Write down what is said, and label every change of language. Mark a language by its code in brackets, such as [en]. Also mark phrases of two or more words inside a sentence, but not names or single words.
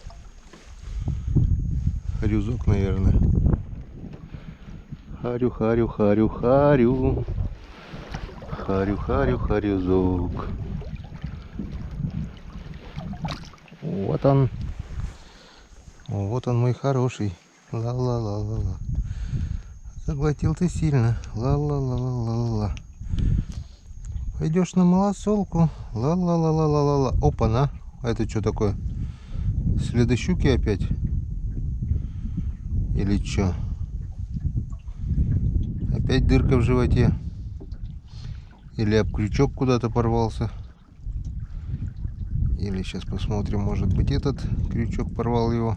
[ru] Харюзок, наверное. Харюзок. Вот он. Вот он, мой хороший. Ла-ла-ла-ла-ла. Заглотил ты сильно. Ла-ла-ла-ла-ла-ла. Пойдешь на малосолку. Ла-ла-ла-ла-ла-ла. Опа-на. А это что такое? Следы щуки опять? Или что? Опять дырка в животе? Или об крючок куда-то порвался? Или сейчас посмотрим, может быть этот крючок порвал его.